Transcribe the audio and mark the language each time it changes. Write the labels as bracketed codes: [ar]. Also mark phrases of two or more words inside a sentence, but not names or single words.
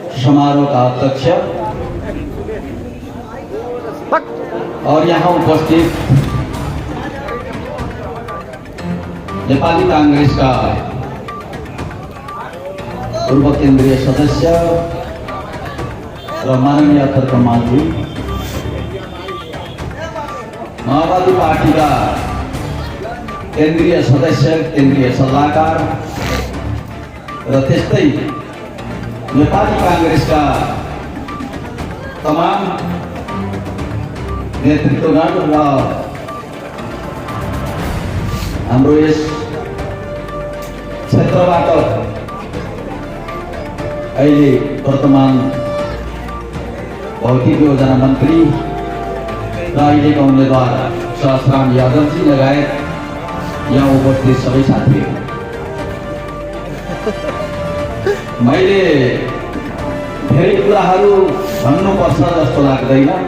[hi] समारोह का अध्यक्ष और यहाँ उपस्थित नेपाली कांग्रेस का पूर्व केंद्रीय सदस्य र माननीय खड्का-माथि, माओवादी पार्टी का केंद्रीय सदस्य, केंद्रीय सल्लाहकार [ne] र त्यस्तै नेपाली कांग्रेस [hi] का तमाम नेतृत्वगण [ne] र हाम्रो यस क्षेत्रबाट अहिले वर्तमान भौतिक योजना मन्त्री र अहिलेका उम्मेदवार सहस्राम यादवजी लगायत यहाँ उपस्थित सबै साथीहरू, मैले धेरै कुराहरू भन्नुपर्छ जस्तो लाग्दैन।